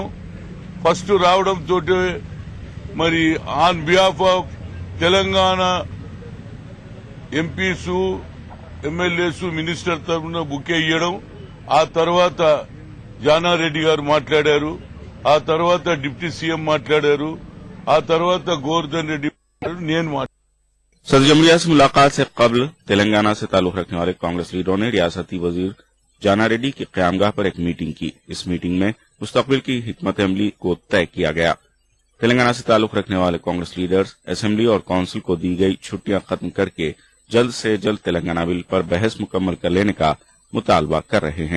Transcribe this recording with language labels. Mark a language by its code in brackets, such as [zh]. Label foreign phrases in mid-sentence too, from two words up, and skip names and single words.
[te] ఫస్ట్ రావడంతో మరి [en] on behalf of Telangana MPs, MLAs, minister [te] తరఫున బుకే ఇవ్వడం, ఆ తర్వాత జానారెడ్డి గారు మాట్లాడారు, ఆ తర్వాత [en] deputy CM [te] మాట్లాడారు, ఆ తర్వాత గోవర్ధన్ రెడ్డి నేను మాట్లాడారు. [ur] صدر جمہوریہ سے ملاقات سے قبل تلنگانہ سے تعلق رکھنے والے کانگریس لیڈروں نے ریاستی وزیر جانا ریڈی کی قیام گاہ پر ایک میٹنگ کی. اس میٹنگ میں مستقبل کی حکمت عملی کو طے کیا گیا. تلنگانہ سے تعلق رکھنے والے کانگریس لیڈرز اسمبلی اور کونسل کو دی گئی چھٹیاں ختم کرکے جلد سے جلد تلنگانہ بل پر بحث مکمل کر لینے کا مطالبہ کر رہے ہیں.